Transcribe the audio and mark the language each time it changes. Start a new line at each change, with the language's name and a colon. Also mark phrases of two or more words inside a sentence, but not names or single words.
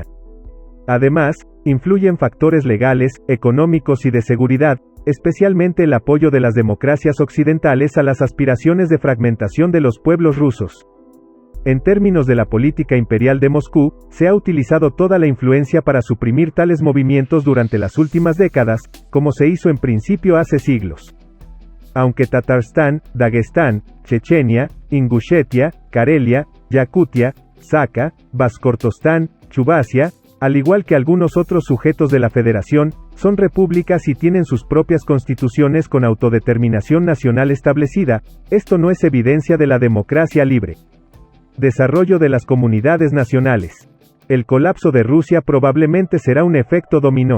Spanish: Además, influyen factores legales, económicos y de seguridad, especialmente el apoyo de las democracias occidentales a las aspiraciones de fragmentación de los pueblos rusos. En términos de la política imperial de Moscú, se ha utilizado toda la influencia para suprimir tales movimientos durante las últimas décadas, como se hizo en principio hace siglos. Aunque Tatarstán, Dagestán, Chechenia, Ingushetia, Karelia, Yakutia, Sakha, Baskortostán, Chuvassia, al igual que algunos otros sujetos de la federación, son repúblicas y tienen sus propias constituciones con autodeterminación nacional establecida, esto no es evidencia de la democracia libre. Desarrollo de las comunidades nacionales. El colapso de Rusia probablemente será un efecto dominó.